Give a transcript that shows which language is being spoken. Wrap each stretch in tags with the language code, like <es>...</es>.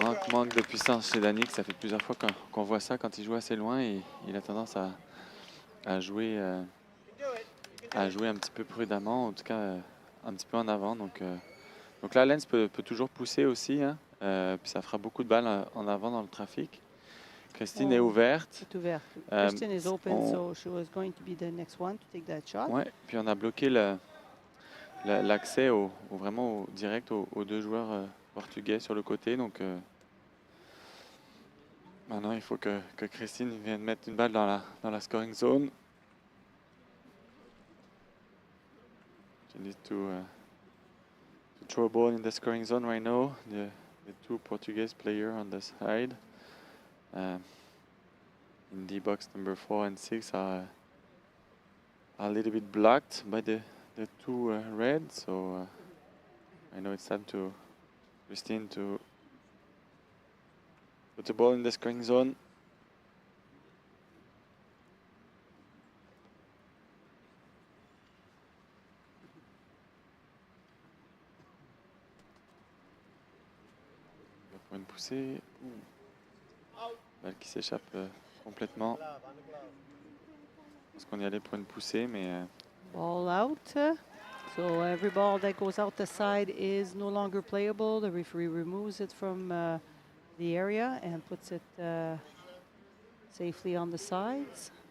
<fr>Manque de puissance chez Danick. Ça fait plusieurs fois qu'on voit ça quand il joue assez loin. Et il a tendance à jouer un petit peu prudemment, en tout cas un petit peu en avant. Donc là, Lens peut toujours pousser aussi. Hein, puis ça fera beaucoup de balles en avant dans le trafic. Christine est ouverte. C'est ouverte.</fr> <en>Christine is open, so she was going to be the next one to take that shot.</en> <fr>Ouais, puis on a bloqué l'accès vraiment direct aux deux joueurs portugais sur le côté. Donc maintenant, il faut que Christine vienne mettre une balle dans la scoring zone.</fr> <en>She needs to throw a ball in the scoring zone right now. The two Portuguese players on the side. In the box number 4 and 6 are a little bit blocked by the two reds. So I know it's time to Christine to put the ball in the scoring zone.</en> <fr>Pour une poussée. Balle qui s'échappe complètement. Je pense qu'on y allait pour une poussée, mais...</fr> <en>Ball out. So every ball that goes out the side is no longer playable. The referee removes it from the area and puts it safely on the sides.</en>